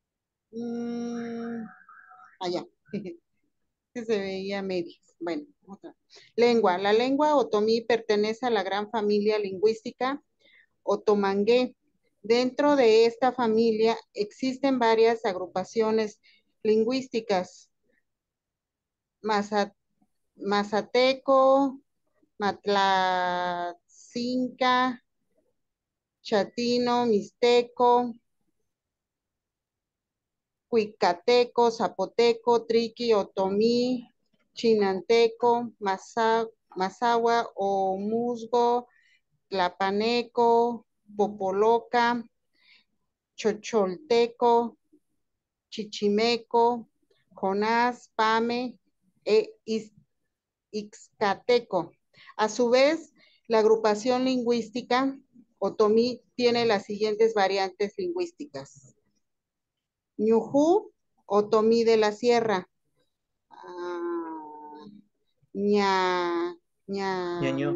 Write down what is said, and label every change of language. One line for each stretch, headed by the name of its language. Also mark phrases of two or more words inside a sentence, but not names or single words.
Spanish: Allá. Que se veía medio. Bueno, otra. Lengua. La lengua otomí pertenece a la gran familia lingüística otomangué. Dentro de esta familia existen varias agrupaciones lingüísticas: mazateco, matlacinca, chatino, mixteco, cuicateco, zapoteco, triqui, otomí, chinanteco, mazahua o musgo, tlapaneco, popoloca, chocholteco, chichimeco, jonás, pame e ixcateco. A su vez, la agrupación lingüística otomí tiene las siguientes variantes lingüísticas: ñujú, otomí de la sierra; ña, Ñaño.